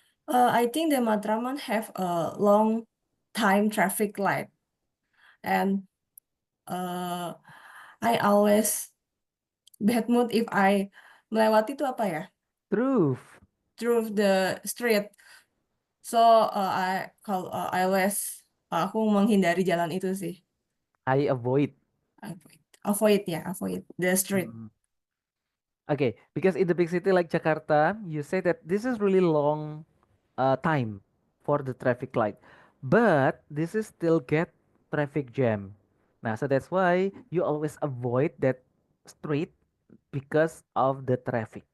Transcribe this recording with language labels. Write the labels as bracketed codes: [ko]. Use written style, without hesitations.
[en] I think the Matraman have a long time traffic light, and I always bad mood if I [id] melewati itu apa ya? [en] Truth. Through the street. So I always [id] aku menghindari jalan itu sih. [en] I avoid. Avoid the street. Mm. Okay, because in the big city like Jakarta, you say that this is really long time for the traffic light, but this is still get traffic jam. Now, so that's why you always avoid that street because of the traffic.